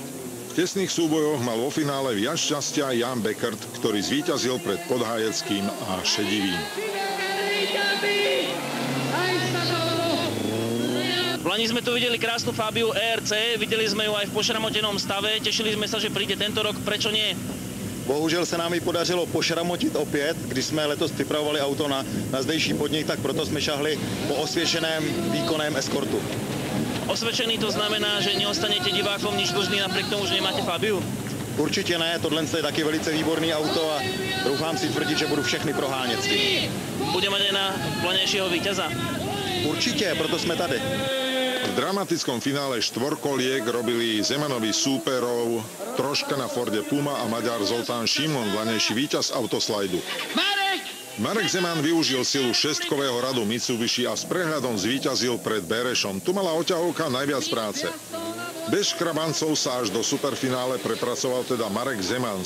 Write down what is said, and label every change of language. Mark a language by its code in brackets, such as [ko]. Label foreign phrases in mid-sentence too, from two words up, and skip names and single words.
[sk] V tesných súbojoch mal vo finále viac šťastia Jan Beckert, ktorý zvíťazil pred Podhájeckým a Šedivým. V Lani sme tu videli krásnu Fabiu ERC, videli sme ju aj v pošramotenom stave, tešili sme sa, že príde tento rok, prečo nie? [cs] Bohužel se nám ji podařilo pošramotit opět, když jsme letos připravovali auto na zdejší podnik, tak proto jsme šahli po osvědčeném výkonném eskortu. [sk] Osvedčený to znamená, že neostanete divákom nič dlžný napriek tomu, že nemáte Fabiu? [cs] Určitě ne, tohle je taky velice výborný auto a doufám si tvrdit, že budu všechny prohánět s tím. [sk] Bude mať aj na planejšieho víťaza? [cs] Určitě, proto jsme tady. [sk] V dramatickom finále štvorkoliek robili Zemanovi súperov troška na Forde Puma a Maďar Zoltán Šimon, vlanejší víťaz autoslajdu. Marek Zeman využil silu šestkového radu Mitsubishi a s prehľadom zvíťazil pred Berešom. Tu mala oťahovka najviac práce. Bez škrabancov sa až do superfinále prepracoval teda Marek Zeman.